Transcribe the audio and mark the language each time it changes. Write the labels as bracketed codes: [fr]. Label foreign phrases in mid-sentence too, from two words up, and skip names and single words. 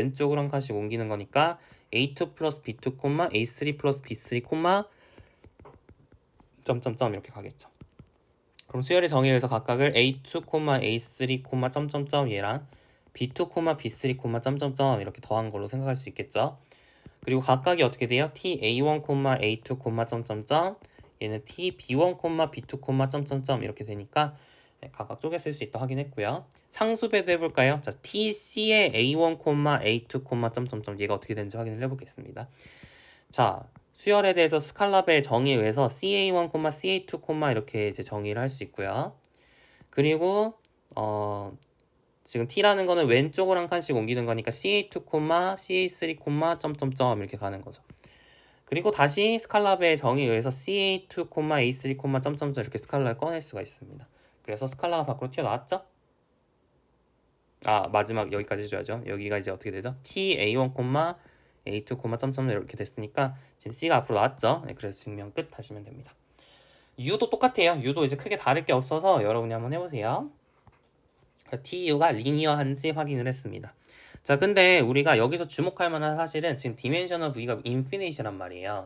[ko] 왼쪽으로 한 칸씩 옮기는 거니까 a2 플러스 b2, a3 플러스 b3, 점점점 이렇게 가겠죠. 그럼 수열의 정의에 의해서 각각을 a2, a3, 점점점 얘랑 b2, b3, 점점점 이렇게 더한 걸로 생각할 수 있겠죠. 그리고 각각이 어떻게 돼요? t a1, a2, 점점점 얘는 t b1, b2, 점점점 이렇게 되니까 각각 쪼개 쓸 수 있다 확인했고요. 상수배도 해볼까요? 자, t c의 a1, a2, 점점점 얘가 어떻게 되는지 확인을 해보겠습니다. 자, 수열에 대해서 스칼라베의 정의에 의해서 ca1, ca2, 이렇게 이제 정의를 할 수 있고요. 그리고 지금 t라는 거는 왼쪽으로 한 칸씩 옮기는 거니까 ca2, ca3, 점점점 이렇게 가는 거죠. 그리고 다시 스칼라베의 정의에 의해서 ca2, a3, 점점점 이렇게 스칼라를 꺼낼 수가 있습니다. 그래서 스칼라가 밖으로 튀어나왔죠? 마지막 여기까지 해줘야죠. 여기가 이제 어떻게 되죠? t a1, a2, 점점점 이렇게 됐으니까 지금 c가 앞으로 나왔죠? 네, 그래서 증명 끝 하시면 됩니다. u도 똑같아요. u도 이제 크게 다를 게 없어서 여러분이 한번 해보세요. TU가 리니어한지 확인을 했습니다. 자, 근데 우리가 여기서 주목할 만한 사실은 지금 [en] dimensional V [ko] 가 인피니시란 말이에요.